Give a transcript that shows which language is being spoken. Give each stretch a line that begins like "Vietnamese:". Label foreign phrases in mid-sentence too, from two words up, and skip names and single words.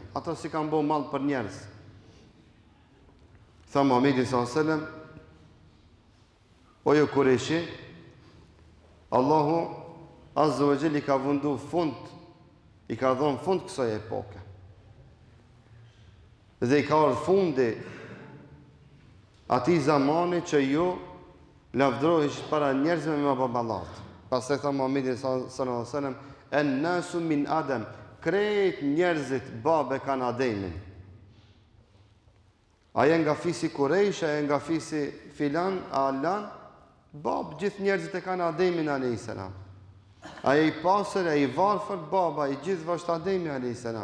Albanian: Ato si kanë bo mall për njerëz. Tha Muhamedi
Arabic: sallallahu alaihi wasallam,
Albanian: o ju Qurayshi, Allahu
Arabic: Azza wa Jalla
Albanian: i ka vëndu fund, i ka dhënë fund kësaj epoke. Dhe i ka ardhur fundi atij zamani që ju lavdrohesht para njerëzve me baballat. Pastaj tha Muhamedi
Arabic: sallallahu alaihi wasallam, en-nasu min Adam,
Albanian: krejt njerëzit babe kanë Ademin. Aja nga fisi Quraysh, aja nga fisi filan, alan, bab, gjithë njerëzit e kanë Ademin a.s. Aja i pasër, aja i varfër, baba, i gjithë vështë Ademi a.s.